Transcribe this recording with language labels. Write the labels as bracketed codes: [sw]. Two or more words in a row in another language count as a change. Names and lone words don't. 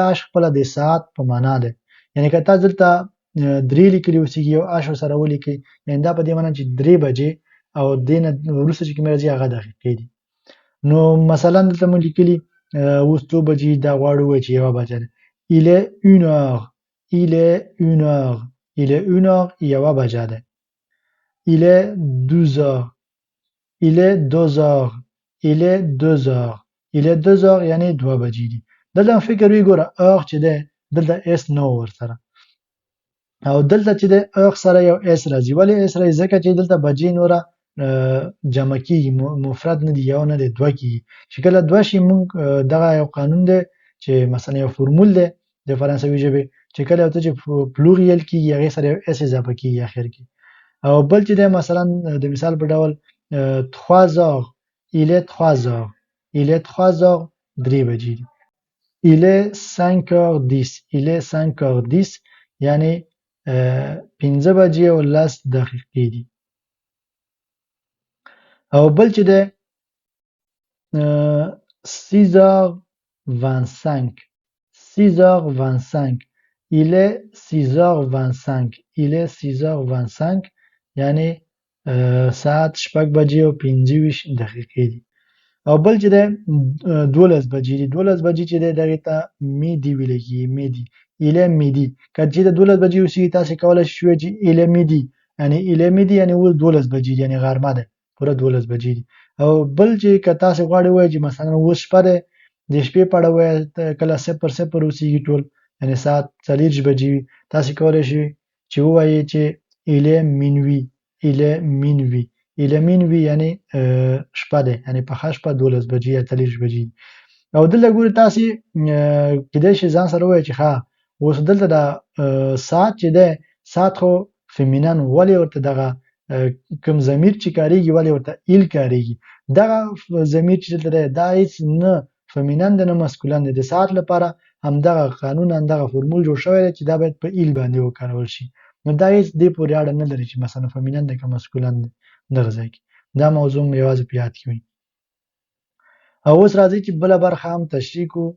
[ps] اش خپله د ساعت په معنا دی یعنې که تاسو دلته 3 لیکلي اوسېږي یو اش ورسره ولیکئ یعنې دا په دې معنا چې 3 بجې او دې نه وروسته چې کومې راځي هغه دقیقې دي نو مثلا دلته مو لیکلي اوس څو بجې دا غواړو ووایو چې 1 بجه ده [fr] il est 1 heure il est 1 heure [ps] 1 بجه ده [fr] il est 12 heures il est 2 heures il est 2 heures il est 2 heures [ps] یعنې 2 بجې دي دلته فکر وګوره heure چې ده دلته اس نو ورسره او دلته چې د اخ سره یو اس راځي ولې اس راځي ځکه چې دلته بجې نوره جمع کیږي مفرد نه دی یو نه دی دوه کیږي چې کله دوه شي موږ دغه یو قانون دی چې مثلا یو فرمول دی د فرانسوي ژبې چې کله یو څه چې پلوریل کیږي هغې سره یو اس اضافه کیږي اخر کې او بل چې دی مثلا د مثال په ډول [fr] 3 heures il est 3 heures il est 3 heures [ps] 3 بجې دي [fr] il est 5 heures 10 il est 5 heures 10 [ps] یعنی 15 بجې او 10 دقیقې دي او بل چې ده [fr] 6 heures 25 6 heures 25 il est 6 heures 25 il est 6 heures 25 [ps] یعنی ساعت 6 بجې او 25 دقیقې دي او بل چې ده 12 بجې دي 12 بجې چې ده دغې ته میدي ویل کېږي میدي [fr] il est midi [ps] که چې د 12 بجې اوسېږي تاسې کولی شئ چې il [fr] est midi [ps] یعنې [fr] il est midi [ps] یعنې اوس 12 بجې دي یعنې غرمه ده پوره 12 بجې دي او بل چې که تاسې غواړئ ووایئ چې مثلا اوس شپه ده د شپې په اړه ووایئ کله 00 اوسېږي ټول یعنې ساعت 40 بجې وي تاسې کولی شئ چې ووایئ چې [fr] il est minuit il est minuit il est minuit [ps] یعنې شپه ده یعنې پخه شپه 12 بجې یا 40 بجې او دلته ګورئ تاسې کیدای شي ځان سره ووایئ چې ښه اوس دلته دا ساعت چې دی ساعت خو فیمینن ولې ورته دغه کوم ضمیر چې کاریږي ولې ورته ایل کاریږي دغه ضمیر چې دلته دی دا هیڅ نه فیمینن دی نه مسکولن دی د ساعت لپاره همدغه قانون همدغه فرمول جوړ شوی دی چې دا باید په ایل باندې وکارول شي نو دا هیڅ دې پورې اړه نه لري چې مثلا فیمینن دی که مسکولن دی دغه ځای کې دا موضوع مو یوازې په یاد کې وي او اوس راځئ چې بله برخه هم تشریح کړو